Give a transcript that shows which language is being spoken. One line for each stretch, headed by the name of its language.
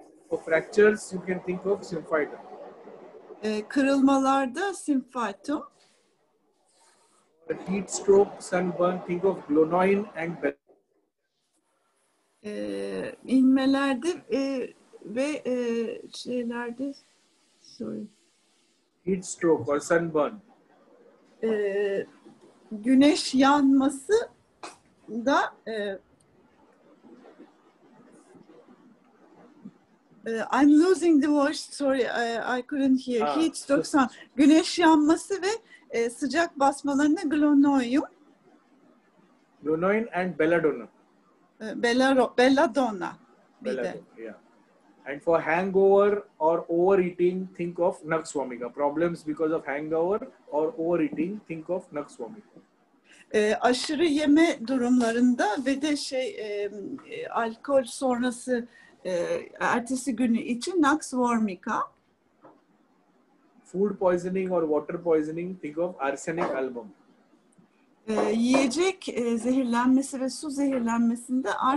English: For fractures, you can think of Symphytum.
Turkish: Kırılmalarda Symphytum.
English: For heat stroke, sunburn, think of Glonoine and
Turkish: İnmelerde ve şeylerde,
English: sorry. Heat stroke or sunburn.
Turkish: Güneş yanması da
English: I'm losing the voice. Sorry, I couldn't hear. Heat stroke,
Turkish: güneş yanması ve sıcak basmalarına Glonoine.
English: Glonoine and Belladonna. Belladonna. Yeah. And for hangover or overeating, think of Nux vomica. Problems because of hangover or overeating, think of Nux vomica.
Turkish: Aşırı yeme durumlarında ve de alkol sonrası ertesi günü için Nux vomica.
English: Food poisoning or water poisoning, think of arsenic album.
Turkish: Yiyecek zehirlenmesi ve su zehirlenmesinde